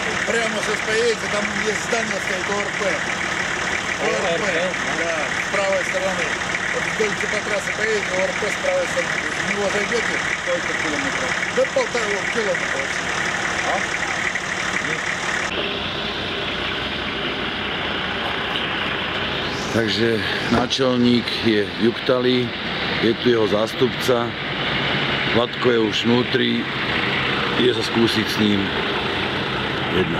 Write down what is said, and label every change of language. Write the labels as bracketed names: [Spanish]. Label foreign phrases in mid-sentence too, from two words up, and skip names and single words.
[Russian] Прямо сейчас поедете, там есть здание стоит ОРП. ОРП, да, с правой стороны. Вот вдоль типа трассы поедете, ОРП с правой стороны. В него зайдете. Сколько километров? Да 1,5 километра вообще. А? [Slovak] Takže náčelník je v Juktali, je tu jeho zástupca, Vladko je už vnútri, ide sa skúsiť s ním jednať.